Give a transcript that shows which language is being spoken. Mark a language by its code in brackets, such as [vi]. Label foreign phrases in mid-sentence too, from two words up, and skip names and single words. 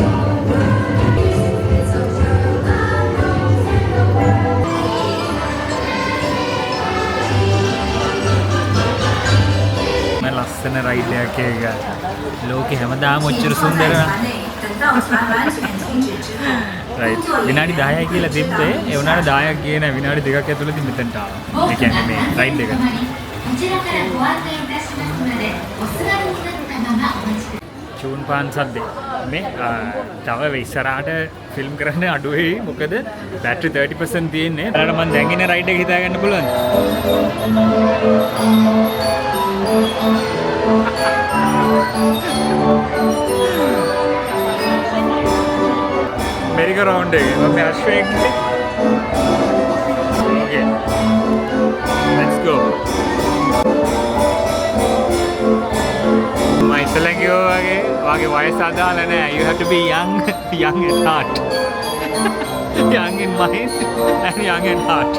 [si] මම ලස්සන රයිඩ් එකක් එක. ලෝකෙ හැමදාම ඔච්චර සුන්දර නෑ. [zh] 等到船完全停止之后， [si] රයිට්. විනාඩි 10යි කියලා තිබ්බේ ඒ වුණාට 10ක් ගියේ නෑ. විනාඩි 2ක් ඇතුළතදී මෙතනට ආවා. ඒ කියන්නේ මේ රයිඩ් එක. [ja] こちらからご案内いたしますので、お座りになったままお待ちください。 [si] චූන් පාන් සද්දේ මේ තව ඉස්සරහට ෆිල්ම් කරන්න අඩුයි මොකද බැටරි 30% තියෙන්නේ. ඒකට මම දැන් ඉන්න රයිඩ් එක හිතා ගන්න පුළුවන්ද? මෙරික රවුන්ඩ් එක. මම අශ්වයෙක්නේ. [en] Okay. Let's go. [si] මම ඉස්සෙල්ලා කිව්වා වගේ වයස අදාළ නැහැ. [en] You have to be young at heart. young in mind and young in heart.